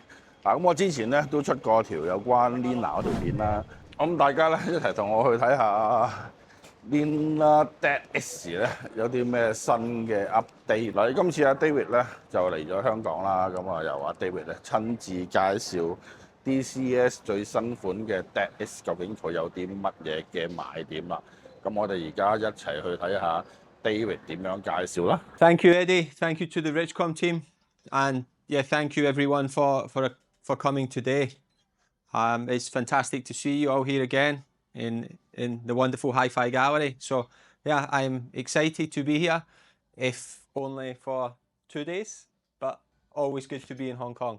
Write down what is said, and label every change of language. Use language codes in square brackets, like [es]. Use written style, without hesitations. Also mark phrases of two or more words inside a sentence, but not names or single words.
[yue] 咁我之前咧都出過條有關 Lina 嗰條片啦，咁大家咧一齊同我去睇下 Lina DAC X 咧有啲咩新嘅 update。嗱，今次阿 David 咧就嚟咗香港啦，咁啊由阿 David 咧親自介紹 dCS 最新款嘅 DAC X 究竟佢有啲乜嘢嘅賣點啦。咁我哋而家一齊去睇下 David 點樣介紹啦。 [en] Thank you, Eddie. Thank you to the Richcom team, and yeah, thank you everyone for coming today. It's fantastic to see you all here again in the wonderful Hi-Fi Gallery. So yeah, I'm excited to be here, if only for 2 days, but always good to be in Hong Kong.